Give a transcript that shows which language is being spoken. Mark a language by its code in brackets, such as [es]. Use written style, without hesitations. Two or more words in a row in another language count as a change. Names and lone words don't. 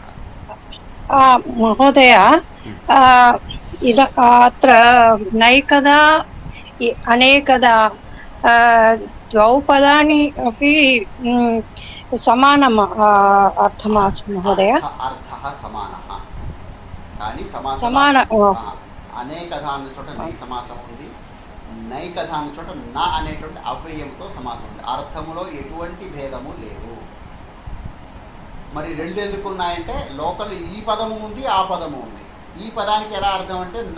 [sa] महोदय अत्र नैकदा अनेकदा द्वौ पदानि अपि समानम् अर्थमास्ति महोदय अर्थः समानः కానీ [te] సమాన అనేకధా అన్న చోట నై సమాసం ఉంది నైకధా అన్న చోట నా అనేటువంటి అవ్యయంతో సమాసం ఉంది అర్థములో ఎటువంటి భేదము లేదు మరి రెండు ఎందుకు ఉన్నాయంటే లోకల్ ఈ పదము ఉంది ఆ పదము ఉంది ఈ పదానికి ఎలా అర్థం అంటే నా